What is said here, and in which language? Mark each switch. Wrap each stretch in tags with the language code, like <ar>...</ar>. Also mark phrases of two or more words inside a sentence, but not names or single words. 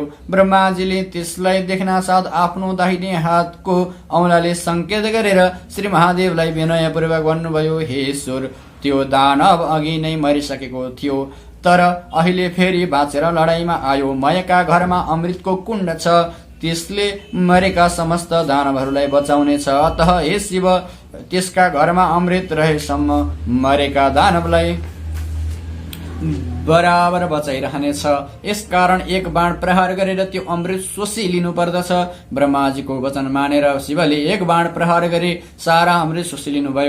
<ne>ब्रह्माजीले त्यसलाई देख्न साथ आफ्नो दाहिने हातको औंलाले संकेत गरेर श्री महादेवलाई विनयपूर्वक भन्नुभयो, हे ईश्वर, त्यो दानव अघि नै मरिसकेको थियो, तर अहिले फेरि बाँचेर लडाईँमा आयो। मयका घरमा अमृतको कुण्ड छ, त्यसले मरेका समस्त दानवहरूलाई बचाउनेछ। अतः हे शिव, त्यसका घरमा अमृत रहेसम्म मरेका दानवलाई बराबर बचाइरहनेछ। यसकारण एक बाण प्रहार गरेर त्यो अमृत शोषि लिनु पर्दछ। ब्रह्माजीको वचन मानेर शिवले एक बाण प्रहार गरे, सारा अमृत शोषि लिनुभयो।</ne>